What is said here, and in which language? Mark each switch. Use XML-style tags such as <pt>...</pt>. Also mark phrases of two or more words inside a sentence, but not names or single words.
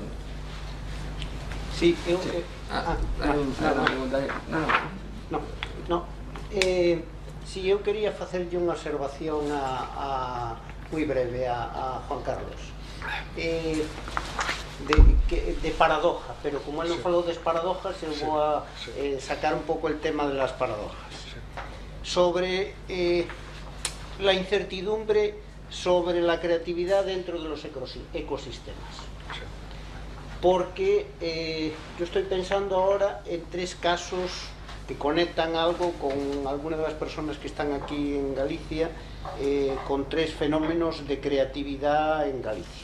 <es>Sí,</es> <gl>si eu quería facerlle unha observación moi breve a Juan Carlos de paradoja, pero como él non falou das paradojas, eu vou a sacar un pouco</gl> <es>el tema de las paradojas sobre la incertidumbre sobre la creatividad dentro de los ecosistemas. Porque yo estoy pensando ahora en 3 casos que conectan algo con algunas de las personas que están aquí en Galicia, con 3 fenómenos de creatividad en Galicia.</es>